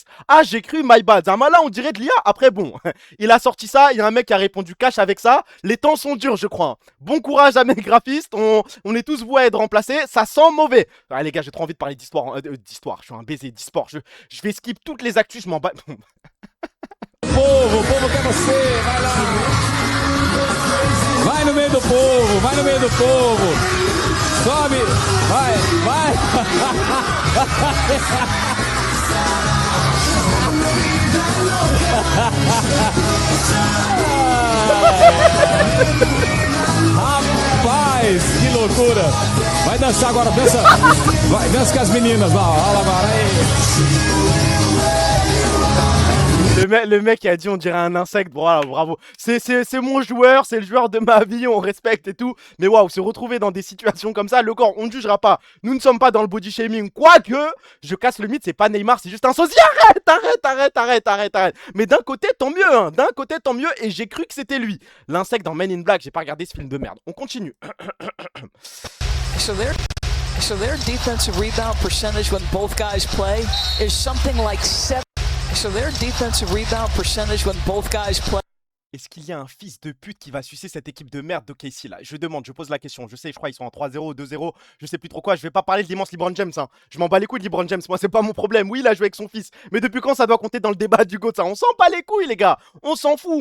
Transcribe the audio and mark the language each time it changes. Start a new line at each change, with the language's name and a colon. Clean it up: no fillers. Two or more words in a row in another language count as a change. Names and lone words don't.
French: Ah, j'ai cru,
English: my bad.
French: Zamala, on dirait de l'IA. Après, bon, il a sorti ça. Il y a un mec qui a répondu cash avec ça. Les temps sont durs, je crois. Bon courage à mes graphistes. On est tous voués à être remplacés. Ça sent mauvais. Ah, les gars, j'ai trop envie de parler d'histoire. D'histoire. Je suis un baiser d'e-sport. Je vais skip toutes les actus. Je m'en bats.
Portuguese: O povo quer você, vai lá. Vai no meio do povo. Sobe, vai. Rapaz, que loucura. Vai dançar agora, dança. Vai, dança com as meninas lá, olha lá agora aí.
French: Le mec a dit on dirait un insecte, voilà, bravo. C'est mon joueur, c'est le joueur de ma vie, on respecte et tout. Mais waouh, se retrouver dans des situations comme ça, le corps, on ne jugera pas. Nous ne sommes pas dans le
English: body shaming,
French: quoique, je casse le mythe, c'est pas Neymar, c'est juste un sosie. Arrête. Mais d'un côté, tant mieux, hein. D'un côté, tant mieux, et j'ai cru que c'était lui. L'insecte dans Men in Black, j'ai pas regardé ce film de merde. On continue.
English: So their defensive rebound percentage when both guys play is something like 7. So their defensive rebound percentage when both guys play.
French: Est-ce qu'il y a un fils de pute qui va sucer cette équipe de merde d'OKC là? Je demande, je pose la question. Je sais, je crois ils sont en 3-0, 2-0. Je sais plus trop quoi. Je vais pas parler de l'immense LeBron James. Hein. Je m'en bats les couilles de LeBron James. Moi, c'est pas mon problème. Oui, il a joué avec son fils. Mais depuis quand ça doit compter dans le débat du GOAT ça? On s'en bat les couilles, les gars. On s'en fout.